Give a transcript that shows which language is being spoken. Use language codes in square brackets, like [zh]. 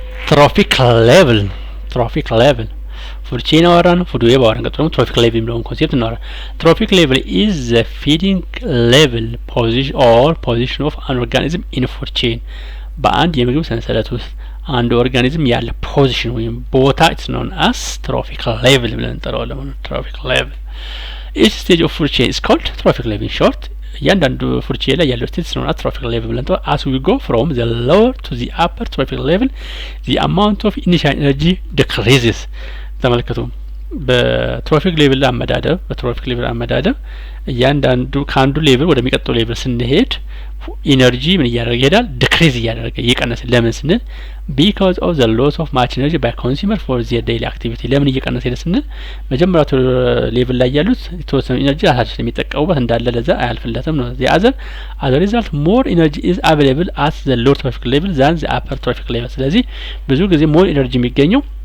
[en] trophic level food chain [am] አወራን [en] food web [am] አወራን ቀጥሎ [en] trophic level [am] የሚለውን ኮንሴፕት እናወራ [en] trophic level is the feeding level position of an organism in food chain [am] በአንድ የምግብ ሰንሰለት ውስጥ አንድ ኦርጋኒዝም ያለ ፖዚሽን ወይም ቦታ [en] it's known as trophic level [am] ብለን እንጠራዋለን [en] trophic level Each stage of food chain is called trophic level. In short, [am] እያንዳንዱ ፉድ ቼን ላይ ያለው ስቴጅ ነው ትሮፊክ ሌቭል ብለን ተው [en] as we go from the lower to the upper trophic level the amount of initial energy decreases [am] ተመልከቱ በትሮፊክ ሌቭል አመዳደብ እያንዳንዱ ካንዱ ሌቭል ወደሚቀጥለው ሌቭል ስንሄድ ኢነርጂ ምን እያደረገ ይሄዳል ዲክሪዝ እያደረገ እየቀነሰ ለምን ስንል [en] because of the loss of much energy by consumer for their daily activity [am] ለምን እየቀነሰ ሄደ ስንል መጀመሪያው ሌቭል ላይ ያሉት የተወሰነ ኢነርጂ ራሳቸው የሚጠቀሙበት እንዳለ ለዛ አያልፍለትም ነው [en] the other as a result more energy is available at the lower trophic level [am] than the upper trophic level ስለዚህ ብዙ ጊዜ more ኢነርጂ የሚገኘው